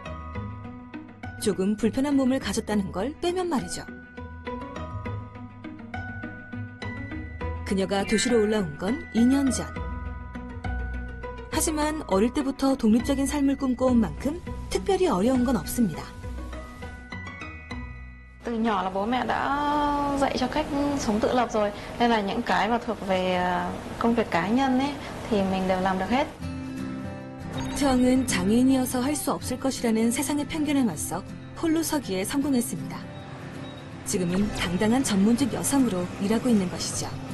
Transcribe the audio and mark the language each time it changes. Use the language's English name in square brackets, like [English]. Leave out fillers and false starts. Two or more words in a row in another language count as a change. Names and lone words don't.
[Korean] 조금 불편한 몸을 가졌다는 걸 빼면 말이죠. 그녀가 도시로 올라온 건 2년 전. 하지만 어릴 때부터 독립적인 삶을 꿈꿔온 만큼 특별히 어려운 건 없습니다. [Vietnamese] Từ nhỏ là bố mẹ đã dạy cho cách sống tự lập rồi, nên là những cái mà thuộc về công việc cá nhân ấy thì mình đều làm được hết. [Korean] 트왕은 장애인이어서 할 수 없을 것이라는 세상의 편견에 맞서 홀로 서기에 성공했습니다. 지금은 당당한 전문직 여성으로 일하고 있는 것이죠.